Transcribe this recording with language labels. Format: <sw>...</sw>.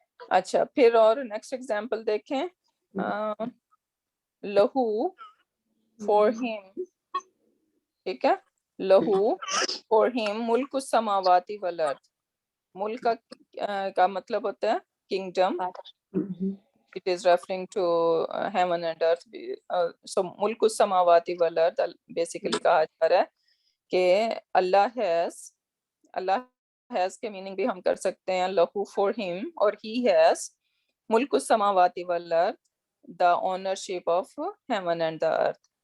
<ur>اچھا, پھر اور نیکسٹ ایگزامپل دیکھیں. لہو</ur> <en>for him,</en> <ur>ٹھیک ہے,</ur> <en>لہو for him</en> <ar>ملک السماواتی والارض,</ar> <ur>ملک کا مطلب ہوتا ہے</ur> <en>kingdom, it is referring to heaven and earth. So</en> <ar>ملک السماواتی والارض</ar> <en>basically</en> <ur>کہا جا رہا ہے کہ اللہ</ur> <en>has</en> <ur>کے میننگ بھی ہم کر سکتے ہیں</ur> <en>لہو for him, اور he has ملک السماواتی والارض, the ownership of heaven and the earth.</en>